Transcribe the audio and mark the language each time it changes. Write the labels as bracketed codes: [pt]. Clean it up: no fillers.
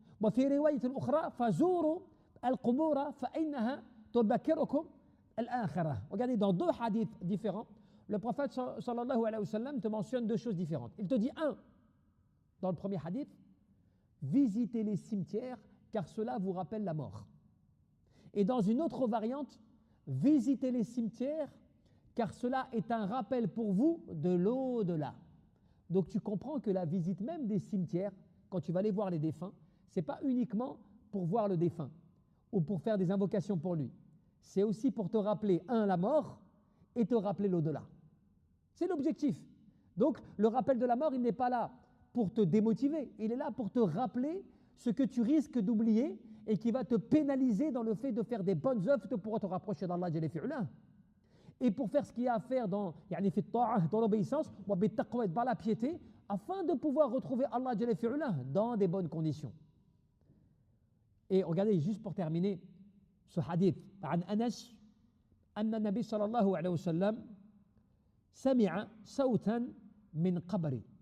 [ar] وفي رواية أخرى فزوروا القبور فإنها تذكركم الآخرة. [fr] Regardez, dans 2 hadiths différents, le prophète sallallahu alayhi wa sallam te mentionne 2 choses différentes. Il te dit, dans le premier hadith, visitez les cimetières car cela vous rappelle la mort. Et dans une autre variante, visitez les cimetières car cela est un rappel pour vous de l'au-delà. Donc tu comprends que la visite même des cimetières, quand tu vas aller voir les défunts, ce n'est pas uniquement pour voir le défunt ou pour faire des invocations pour lui. C'est aussi pour te rappeler, la mort et te rappeler l'au-delà. C'est l'objectif. Donc, le rappel de la mort, il n'est pas là pour te démotiver. Il est là pour te rappeler ce que tu risques d'oublier et qui va te pénaliser dans le fait de faire des bonnes œuvres pour te rapprocher d'Allah Jalla fi'ala. Et pour faire ce qu'il y a à faire dans l'obéissance, dans la piété, afin de pouvoir retrouver Allah Jalla fi'ala dans des bonnes conditions. Et regardez, juste pour terminer ce hadith, [ar] عن أنس أن النبي صلى الله عليه وسلم سمع صوتا من قبر.